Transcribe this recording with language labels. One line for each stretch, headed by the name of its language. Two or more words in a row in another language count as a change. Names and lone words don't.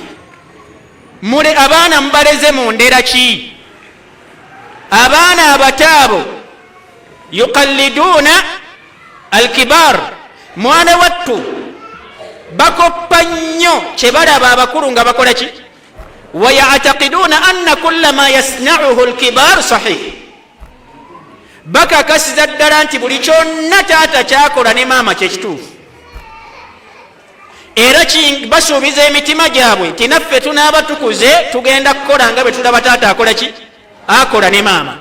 Ganda: Mule abaana mubaleze mu ndera ki? Abaana abataabo
Arabic: يقلدون الكبار.
Ganda: Mwana wattu bakoppa nnyo kye balaba abakulu nga bakola ki?
Arabic: ويعتقدون أن كل ما يصنعه الكبار صحيح.
Ganda: Bakakasiza ddala nti buli kyonna taata kyakola ne maama kyekituufu. Era basuubiza emitima gyabwe nti naffe tunaaba tukuze tugenda kukola nga bwe tulaba taata akola ki? Akola ne maama.